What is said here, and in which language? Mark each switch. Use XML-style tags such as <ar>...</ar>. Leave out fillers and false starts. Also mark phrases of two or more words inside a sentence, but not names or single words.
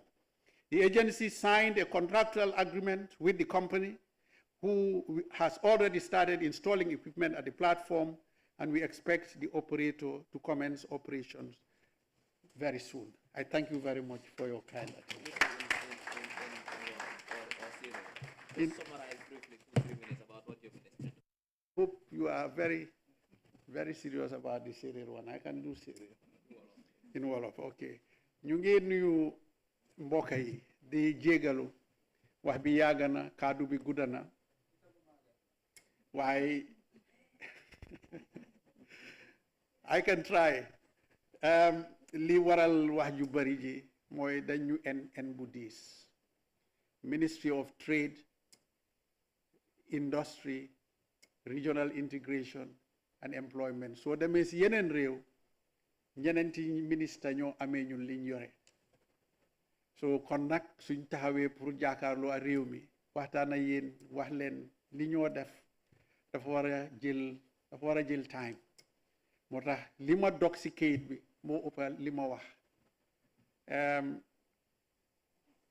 <en>The agency signed a contractual agreement with the company, who has already started installing equipment at the platform, and we expect the operator to commence operations very soon. I thank you very much for your kind attention. Summarize briefly 2-3 minutes about what you've listed. Hope you are very, very serious about the serial one. I can do serial. In Wolof, okay.</en> <wo>Ñu ngi nuyu mbokk yi di jégalu wax bi yàgg na kàddu bi gudda na waaye</wo> <en>I can try.</en> <wo>Li waral wax ju bari ji mooy dañu en bu diis.</wo> <en>Ministry of Trade, Industry, Regional Integration and Employment.</en> <wo>So demee si yeneen réew ñeneenti ministre ñoo amee ñun liñ yore. So kon nag suñ taxawee pour jàkkaarloo ak réew mi waxtaan ak yéen wax leen li ñoo def dafa war a jël time. Moo tax li ma dog si kayit bi moo ëppal li ma wax.</wo>